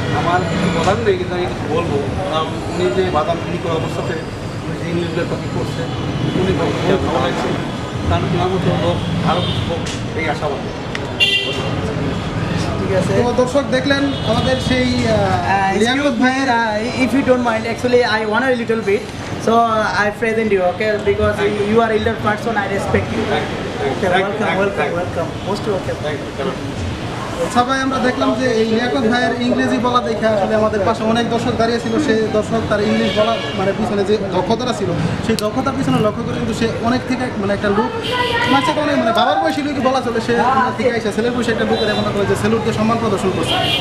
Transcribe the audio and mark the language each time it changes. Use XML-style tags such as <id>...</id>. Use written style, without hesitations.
<bn>আমার কিছু বলার নেই, কিন্তু আমি কিছু বলবো। উনি যে বাদাম বিক্রি করার অবস্থাতে উনি যে ইংলিশগুলোর কথা করছে, উনি ভালো লাগছে। তার মতো লোক আরও কিছু হোক, এই আশাবাদ। ঠিক আছে, তো দর্শক দেখলেন আমাদের সেই লিয়াকত ভাইয়ের।</bn> <en>If you don't mind, actually I want a little bit, so I present you, okay, because you are elder person, I respect you. Okay, welcome, most welcome.</en> <bn>আচ্ছা ভাই, আমরা দেখলাম যে এই লিয়াকত ভাইয়ের ইংরেজি বলা দেখে আসলে আমাদের পাশে অনেক দর্শক দাঁড়িয়ে ছিল। সেই দর্শক তার ইংলিশ বলা মানে পিছনে যে দক্ষতাটা ছিল, সেই দক্ষতার পিছনে লক্ষ্য করে কিন্তু সে অনেক থেকে মানে একটা লোক মাঝে অনেক মানে বাবার বয়সী লোকই বলা চলে, সে থেকে এসে ছেলের বয়সে একটা লোকের মনে করে যে সেলুট দিয়ে সম্মান প্রদর্শন করছে।</bn>